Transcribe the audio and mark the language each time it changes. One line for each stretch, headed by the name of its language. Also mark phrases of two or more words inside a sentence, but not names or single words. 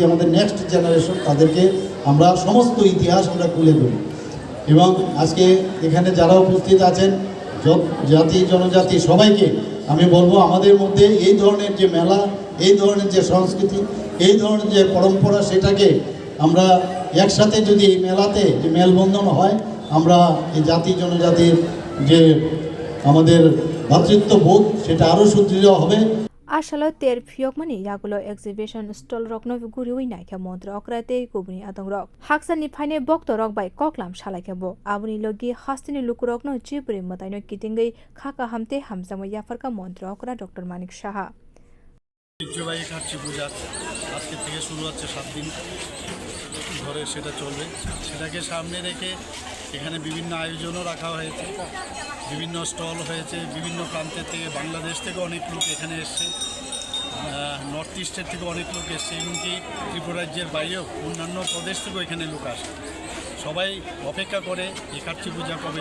Bangla: আমাদের
English: next generation
Bangla: তাদেরকে আমরা সমস্ত ইতিহাস আমরা তুলে ধরি এবং আজকে এখানে যারা উপস্থিত আছেন জাতি জনজাতি সবাইকে আমি বলবো আমাদের মধ্যে এই ধরনের যে মেলা এই ধরনের যে সংস্কৃতি এই ধরনের যে পরম্পরা সেটাকে আমরা একসাথে যদি এই মেলাতে যে মেলবন্ধন হয় আমরা এই জাতি জনজাতির যে আমাদের ভ্রাতৃত্ববোধ সেটা আরও সুদৃঢ় হবে
Kok Borok: Asalo ter phiyokmani yagulo
English: exhibition stall
Kok Borok: rokno guriwi naikha montra okrate kubni adong rok haksani phaine bokto rok bai koklam salaikebo abuni logi hastini lukurokno chibrwi mwtaino kitingei khaka hamte hamjamo yafarka montra okra Dr. Mani Saha
Bangla: চিব্রwi খাচ্ছি পূজা আজকে থেকে শুরু হচ্ছে 7 দিন ধরে সেটা চলবে সেটাকে সামনে রেখে এখানে বিভিন্ন আয়োজনও রাখা হয়েছে বিভিন্ন স্টল হয়েছে বিভিন্ন প্রান্তের থেকে বাংলাদেশ থেকে অনেক লোক এখানে এসছে নর্থ ইস্টের থেকে অনেক লোক এসছে এমনকি ত্রিপুরা রাজ্যের বাইরেও অন্যান্য প্রদেশ থেকেও এখানে লোক আসে সবাই অপেক্ষা করে এই কাচ্চি পূজা কবে